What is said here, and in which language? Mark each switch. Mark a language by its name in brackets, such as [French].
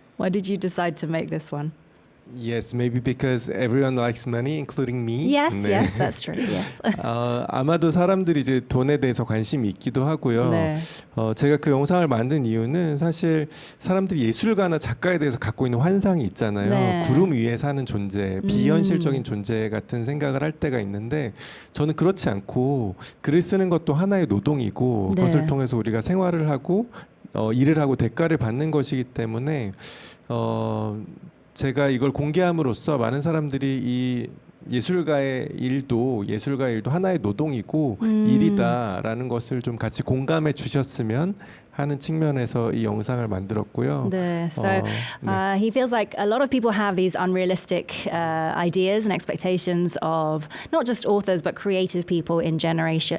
[English] Why did you decide to make this one? Yes, maybe because everyone likes money, including me. Yes, [Korean] 네. [English] yes, that's true. Yes. [Korean] 아마도 사람들이 이제 돈에 대해서 관심이 있기도 하고요. 네. 제가 그 영상을 만든 이유는 사실 사람들이 예술가나 작가에 대해서 갖고 있는 환상이 있잖아요. 네. 구름 위에 사는 존재, 비현실적인 존재 같은 생각을 할 때가 있는데 저는 그렇지 않고 글을 쓰는 것도 하나의 노동이고 네. 그것을 통해서 우리가 생활을 하고 일을 하고 대가를 받는 것이기 때문에 제가 이걸 공개함으로써 많은 사람들이 이 예술가의 일도 하나의 노동이고 일이다라는 것을 좀 같이 공감해 주셨으면 하는 측면에서 이 영상을 만들었고요. 네. [English] So he feels like a lot of people have these unrealistic ideas and expectations of not just authors but creative people in general.